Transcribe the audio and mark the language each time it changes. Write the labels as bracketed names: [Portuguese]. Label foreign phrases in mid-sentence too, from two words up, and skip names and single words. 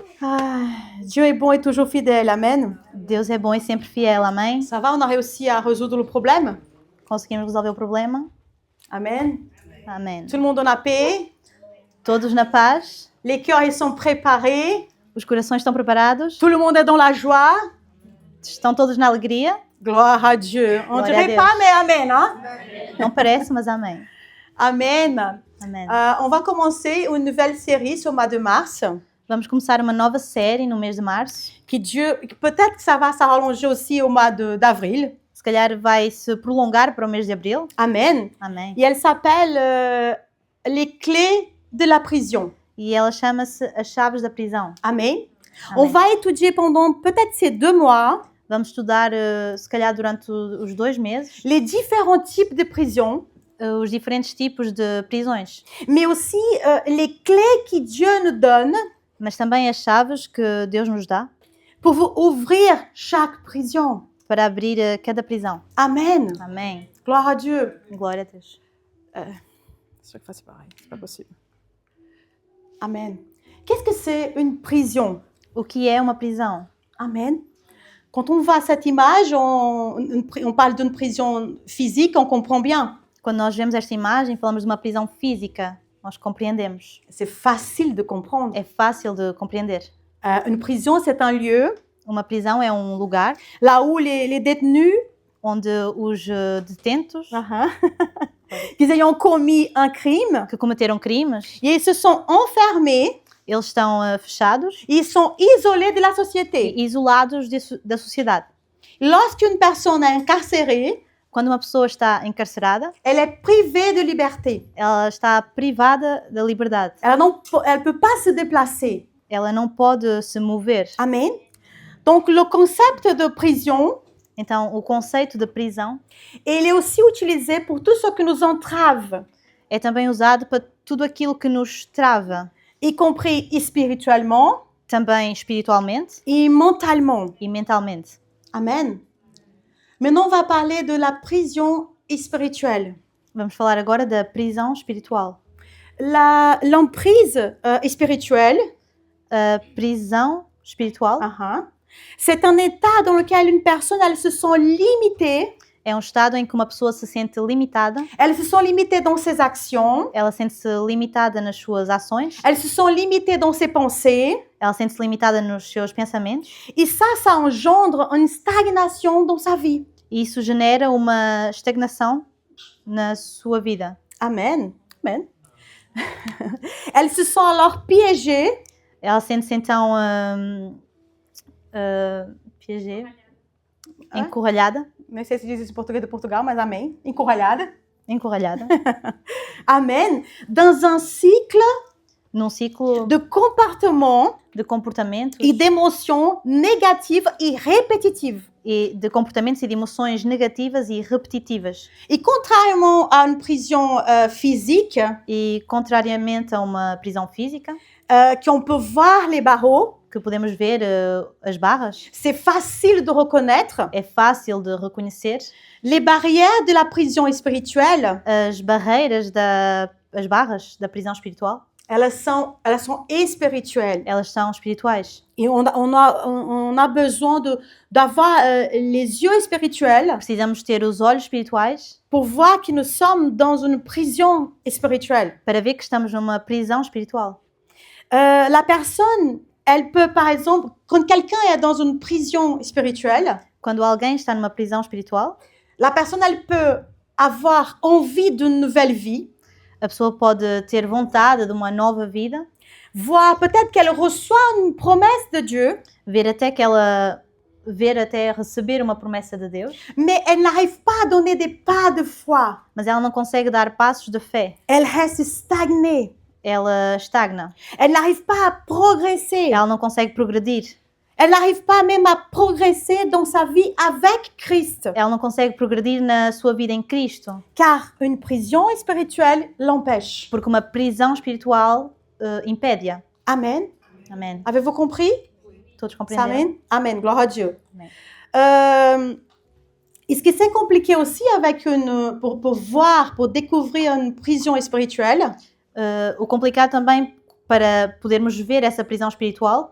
[French] Ah, Dieu est bon et toujours fidèle, amen. [Portuguese] Deus é bom e sempre fiel, amém? [French] Ça va, on a réussi à résoudre le problème? [Portuguese] Conseguimos resolver o problema? [French] Amen. [Portuguese] Amém. [French] Tout le monde en a paix? [Portuguese] Todos na paz? [French] Les cœurs, ils sont préparés? [Portuguese] Os corações estão preparados? [French] Tout le monde est dans la joie? [Portuguese] Estão todos na alegria? [French] Gloire à Dieu. On [Portuguese] Glória a [French] dirait [Portuguese] Deus. [French] pas, mais amen, hein? [Portuguese] Não parece, mas amém. [French] Amen. [Portuguese] Amém. [French] On va commencer une nouvelle série sur le mois de mars. [Portuguese] Vamos começar uma nova série no mês de março. [French] Peut-être que ça va s'allonger aussi au mois d'avril. [Portuguese] Se calhar vai se prolongar para o mês de abril. [French] Amen. [Portuguese] Amém. [French] Et elle s'appelle Les clés de la prison. [Portuguese] E ela chama-se As Chaves da Prisão. [French] Amen. [Portuguese] Amém. [French] On va étudier pendant peut-être ces 2 mois [Portuguese] Vamos estudar, se calhar durante os 2 meses, [French] les différents types de prisons, [Portuguese] os diferentes tipos de prisões. [French] mais aussi les clés que Dieu nous donne [Portuguese] Mas também as chaves que Deus nos dá [French] pour vous ouvrir chaque prison. [Portuguese] para abrir cada prisão. [French] Amen. [Portuguese] Amém. [French] Gloire à Dieu. [Portuguese] Glória a Deus. [French] Chaque fois c'est pareil, c'est pas possible. Amen. Qu'est-ce que c'est une prison? [Portuguese] O que é uma prisão? [French] Amen. Quand on voit cette image, on parle d'une prison physique, on comprend bien. [Portuguese] Quando nós vemos esta imagem, falamos de uma prisão física. Nós compreendemos. [French] C'est facile de comprendre. [Portuguese] É fácil de compreender. [French] Une prison, c'est un lieu [Portuguese] Uma prisão é um lugar [French] là où les détenus, [Portuguese] onde os detentos [French] qu'ils ayant commis un crime, [Portuguese] que cometeram crimes, [French] et ils se sont enfermés, [Portuguese] eles estão fechados [French] ils sont isolés de la société. [Portuguese] e isolados da sociedade. [French] Lorsqu'une personne est incarcérée, [Portuguese] Quando uma pessoa está encarcerada, [French] elle est privée de liberté. [Portuguese] ela está privada da liberdade. [French] Elle ne peut pas se déplacer. [Portuguese] Ela não pode se mover. [French] Amen. Donc le concept de prison, [Portuguese] Então, o conceito de prisão [French] il est aussi utilisé pour tout ce qui nous entrave, [Portuguese] é também usado para tudo aquilo que nos trava, [French] y compris spirituellement [Portuguese] também espiritualmente [French] et mentalement. [Portuguese] e mentalmente. [French] Amen. Maintenant, on va parler de la prison spirituelle. [Portuguese] Vamos falar agora da prisão espiritual. [French] L'emprise spirituelle, [Portuguese] A prisão espiritual [French] c'est un état dans lequel une personne, elle se sent limitée, [Portuguese] é um estado em que uma pessoa se sente limitada, [French] elle se sent limitée dans ses actions, [Portuguese] ela sente-se limitada nas suas ações, [French] elle se sent limitée dans ses pensées, [Portuguese] ela sente-se limitada nos seus pensamentos, [French] et ça engendre une stagnation dans sa vie. [Portuguese] e isso genera uma estagnação na sua vida. [French] Amen. Amen. Elle se sent alors piégée, [Portuguese] Ela sente-se então piégée, encurralhada, não sei se diz isso em português de Portugal, mas amém, encurralhada. encurralhada, [French] Amen. Dans un cycle [Portuguese] num ciclo [French] de comportements [Portuguese] de comportamentos [French] et d'émotions négatives et répétitives. [Portuguese] e de comportamentos e de emoções negativas e repetitivas. [French] Et contrairement à une prison physique, [Portuguese] E contrariamente a uma prisão física, [French] qu'on peut voir les barreaux, [Portuguese] que podemos ver as barras, [French] c'est facile de reconnaître. [Portuguese] é fácil de reconhecer. [French] Les barrières de la prison spirituelle, [Portuguese] As barras da prisão espiritual, [French] elles sont spirituelles. [Portuguese] elas são espirituais. [French] Et on a besoin d'avoir les yeux spirituels [Portuguese] Precisamos ter os olhos espirituais [French] pour voir que nous sommes dans une prison spirituelle. [Portuguese] para ver que estamos numa prisão espiritual. [French] La personne, elle peut, par exemple, quand quelqu'un est dans une prison spirituelle, [Portuguese] Quando alguém está numa prisão espiritual, [French] la personne, elle peut avoir envie d'une nouvelle vie, [Portuguese] a pessoa pode ter vontade de uma nova vida, [French] voire peut-être qu'elle reçoit une promesse de Dieu, [Portuguese] ver até receber uma promessa de Deus, [French] mais elle n'arrive pas à donner des pas de foi. [Portuguese] mas ela não consegue dar passos de fé. [French] Elle reste stagnée. [Portuguese] Ela estagna. [French] Elle n'arrive pas à progresser. [Portuguese] Ela não consegue progredir. [French] Elle n'arrive pas même à progresser dans sa vie avec Christ, [Portuguese] Ela não consegue progredir na sua vida em Cristo, [French] car une prison spirituelle l'empêche. [Portuguese] porque uma prisão espiritual impede-a. [French] Amen. [Portuguese] Amém. [French] Avez-vous compris? [Portuguese] Todos compreenderam? [French] Amen. Amen. Gloire à Dieu. Amen. Et ce qui est compliqué aussi avec pour découvrir une prison spirituelle, [Portuguese] O complicado também para podermos ver essa prisão espiritual,